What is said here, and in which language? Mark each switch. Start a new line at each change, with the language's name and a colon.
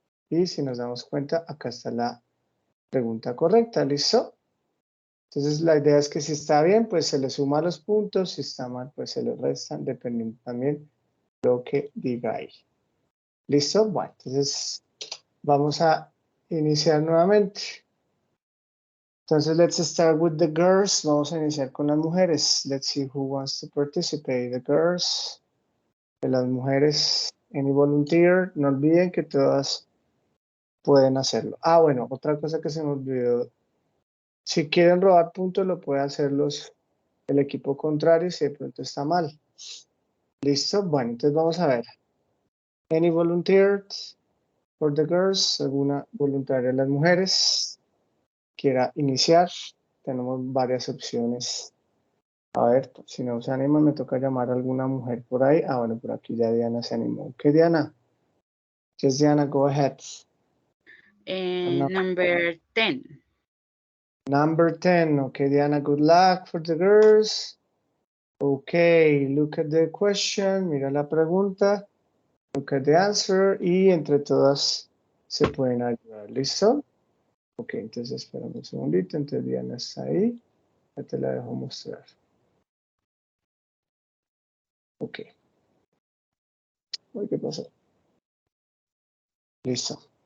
Spanish: Y si nos damos cuenta, acá está la pregunta correcta. ¿Listo? Entonces, la idea es que si está bien, pues se le suma los puntos. Si está mal, pues se le restan, dependiendo también lo que diga ahí. ¿Listo? Bueno, entonces vamos a iniciar nuevamente.
English: Entonces, let's start with the girls.
Spanish: Vamos a iniciar con las mujeres.
English: Let's see who wants to participate. The girls.
Spanish: De las mujeres.
English: Any volunteer.
Spanish: No olviden que todas pueden hacerlo. Ah, bueno, otra cosa que se me olvidó Si quieren robar puntos, lo puede hacer el equipo contrario si de pronto está mal. ¿Listo? Bueno, entonces vamos a ver.
English: Any volunteers for the girls?
Spanish: ¿Alguna voluntaria de las mujeres? Quiera iniciar. Tenemos varias opciones. A ver, si no se anima, me toca llamar a alguna mujer por ahí. Ah, bueno, por aquí ya Diana se animó. ¿Qué,
English: Diana? Yes, Diana, go ahead. Number 10. Number 10. Okay, Diana, good luck for the girls. Okay, look at the question.
Spanish: Mira la pregunta.
English: Look at the answer.
Spanish: Y entre todas se pueden ayudar. ¿Listo? Ok, entonces espérame un segundito. Entonces Diana está ahí. Ya te la dejo mostrar. Ok. Uy, ¿qué pasó? Listo.